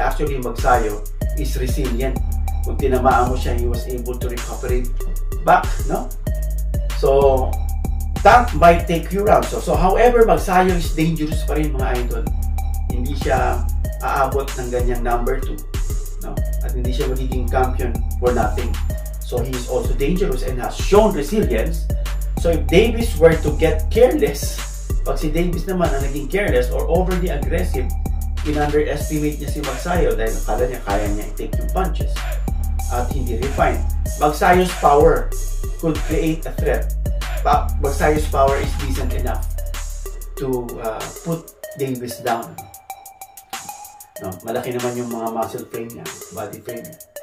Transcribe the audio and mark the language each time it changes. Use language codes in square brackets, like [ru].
[en] Actually, Magsayo is resilient. [tl] Kung tinamaan mo siya, [en] he was able to recuperate back, no? So, Tank might take few rounds. So however, Magsayo is dangerous [tl] pa rin, mga idol. Hindi siya aabot ng ganyang number 2, no? At hindi siya magiging [en] champion for nothing. So he is also dangerous and has shown resilience. So if Davis were to get careless, [tl] pag si Davis naman ang naging careless or overly aggressive, in-underestimate niya si Magsayo dahil akala niya kaya niya i-take yung punches at hindi refined. [en] Magsayo's power could create a threat. Magsayo's power is decent enough to put Davis down. [tl] No, malaki naman yung mga muscle frame niya, body frame niya.